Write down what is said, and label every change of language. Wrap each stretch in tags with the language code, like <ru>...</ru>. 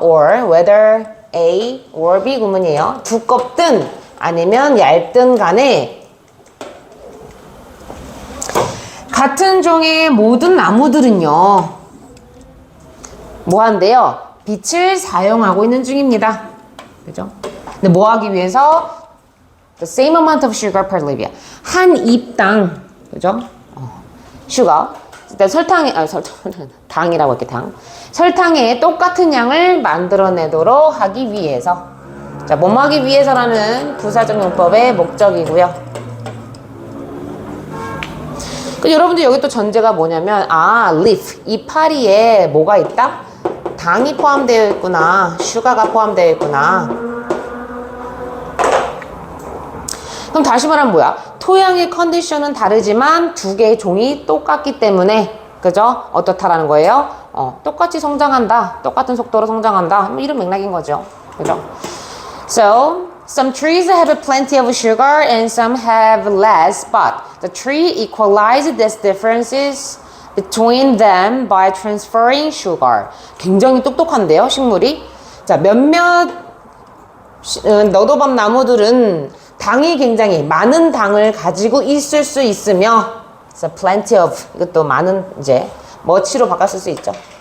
<en>Or whether A or B</en> <ko>구문이에요. 두껍든 아니면 얇든 간에 같은 종의 모든 나무들은요, 뭐 한대요? 빛을 사용하고 있는 중입니다. 그죠? 근데 뭐 하기 위해서?</ko> <en>The same amount of sugar per leaf.</en> <ko>한 입당, 그죠? sugar. 일단 당이라고 할게, 당. 설탕에 똑같은 양을 만들어내도록 하기 위해서. 자, 뭐 하기 위해서라는 부사적 용법의 목적이고요. 여러분들 여기 또 전제가 뭐냐면 leaf, 이파리에 뭐가 있다? 당이 포함되어 있구나. 슈가가 포함되어 있구나. 그럼 다시 말하면 뭐야? 토양의 컨디션은 다르지만 두 개의 종이 똑같기 때문에 그죠? 어떻다라는 거예요? 똑같이 성장한다. 똑같은 속도로 성장한다. 이런 맥락인 거죠. 그죠?</ko> <en>So, some trees have plenty of sugar and some have less, but the tree equalizes these differences between them by transferring sugar.</en> <ko>굉장히 똑똑한데요, 식물이? 자, 몇몇 너도밤 나무들은 당이 굉장히 많은 당을 가지고 있을 수 있으며,</ko> <en>so plenty of,</en> <ko>이것도 많은, 이제, much로 바꿨을 수 있죠.</ko>